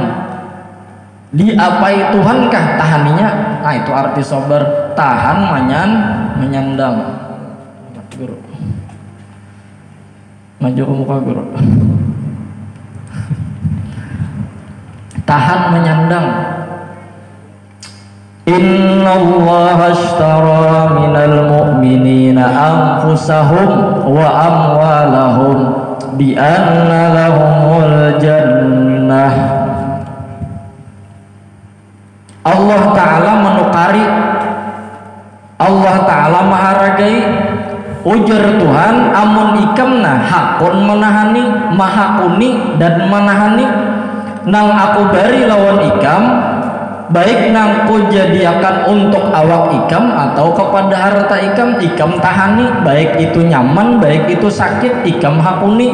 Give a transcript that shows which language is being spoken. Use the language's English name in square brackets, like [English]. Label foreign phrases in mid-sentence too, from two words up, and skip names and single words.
[Banjar] Diapai Tuhan kah tahaninya? Nah itu arti sober, tahan, menyandang. Guru, maju ke muka guru. Tahan, menyandang. [Arabic] إن الله اشترى من المؤمنين أنفسهم وأموالهم بأن لهم الجنة. [Banjar] Allah Ta'ala menukari, Allah Ta'ala maharagai. Ujar Tuhan, amun ikamna hakun menahani, mahakuni dan menahani. Nang aku bari lawan ikam, baik nang ku jadiakan untuk awak ikam atau kepada harta ikam tahani, baik itu nyaman, baik itu sakit, ikam hakuni.